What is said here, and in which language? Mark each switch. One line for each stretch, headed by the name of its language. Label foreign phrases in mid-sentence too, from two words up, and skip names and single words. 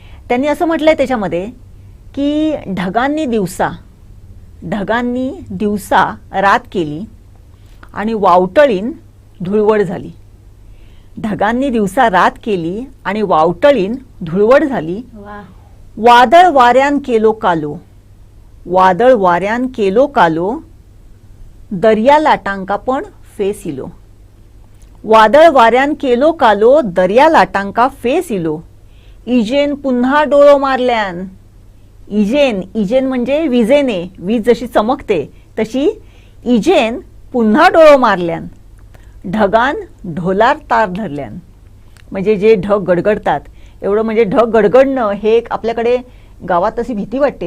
Marathi: त्यांनी असं म्हटलंय त्याच्यामध्ये की ढगांनी दिवसा ढगांनी दिवसा रात केली आणि वावटळीन धुळवड झाली. ढगांनी दिवसा रात केली आणि वावटळीन धुळवड झाली. वा.
Konkani: वादळ वाऱ्यान केलो कालो, वादळ वाऱ्यान केलो कालो, दर्या लाटांका पण फेस इलो. वादळ वाऱ्यान केलो कालो, दर्या लाटांका फेस इलो. इजेन पुन्हा डोळो मारल्यान.
Marathi: इजेन, इजेन म्हणजे विजेने, वीज जशी चमकते तशी
Konkani: इजेन पुन्हा डोळो मारल्यान. ढगान ढोलार तार धरल्यान.
Marathi: म्हणजे जे ढग गडगडतात, एवढं म्हणजे ढग गडगडणं हे एक आपल्याकडे गावात तशी भीती वाटते.